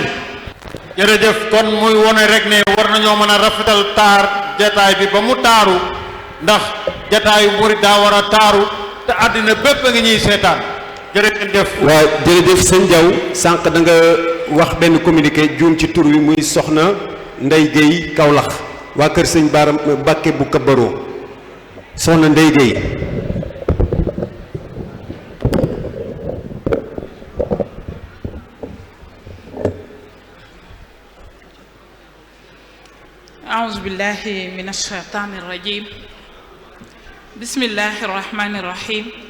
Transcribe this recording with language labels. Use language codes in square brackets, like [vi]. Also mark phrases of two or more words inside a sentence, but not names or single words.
[wo] jërëjëf kon muy wone rek ne war nañoo mën a rafetal taar jataay bi ba mu taaru ndax jataayu murid daa war a taaru te àddina bépp a ngi ñuy seetaan jërëjëf. waaw jërëjëf sëñ Diaw sànq da nga wax benn communiqué juum ci tur wi muy soxna Ndeye Guèye Kaolack waa kër sëñ Baara Bakke bu Kabaro soxna Ndeye Guèye. [ar] أعوذ بالله من الشيطان الرجيم بسم الله الرحمن الرحيم